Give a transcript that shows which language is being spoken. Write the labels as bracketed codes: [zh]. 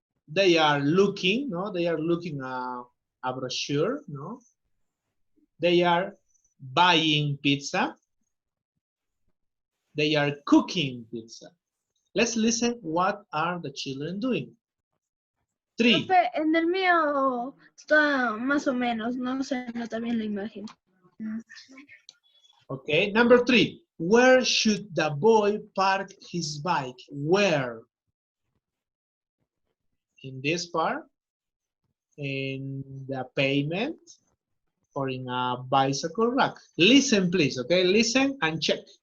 [en] They are looking, no? They are looking a brochure, no? They are buying pizza. They are cooking pizza. Let's listen. What are the children doing? 3. [es] Profe, en el mío está más o menos, no se nota bien la imagen. [en] Okay, number 3. Where should the boy park his bike? Where? In this part? In the pavement? Or in a bicycle rack? Listen, please, okay? Listen and check.